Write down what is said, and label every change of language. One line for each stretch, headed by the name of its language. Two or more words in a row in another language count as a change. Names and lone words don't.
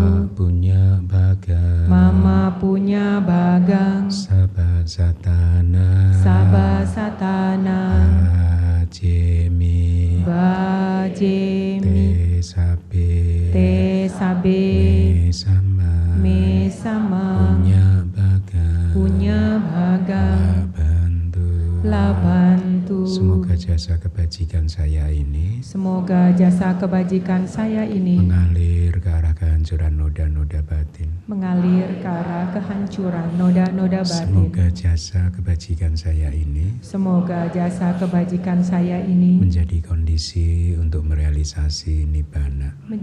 Pali: mama punya bagang sabasatana bajemi tesabe mesama punya bagang labantu.
Indonesian: Semoga jasa kebajikan saya ini mengalir ke arah kehancuran noda-noda batin. Semoga jasa kebajikan saya ini menjadi kondisi untuk merealisasi nibbana.